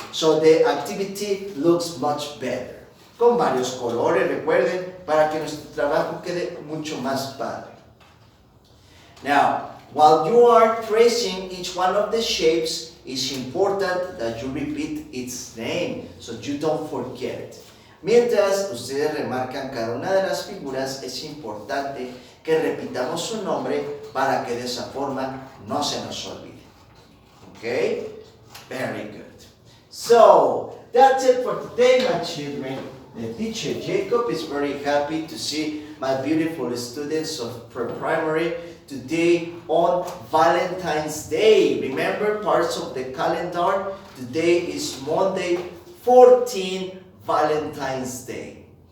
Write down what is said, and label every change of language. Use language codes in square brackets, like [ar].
[en] So the activity looks much better. [es] Con varios colores, recuerden, para que nuestro trabajo quede mucho más padre. [en] Now, while you are tracing each one of the shapes, it's important that you repeat its name so you don't forget it. [es] Mientras ustedes remarcan cada una de las figuras, es importante que repitamos su nombre para que de esa forma no se nos olvide. [en] Okay? Very good. So, that's it for today, my children. The teacher Jacob is very happy to see my beautiful students of pre-primary today on Valentine's Day. Remember, parts of the calendar, today is Monday, 14 Valentine's Day.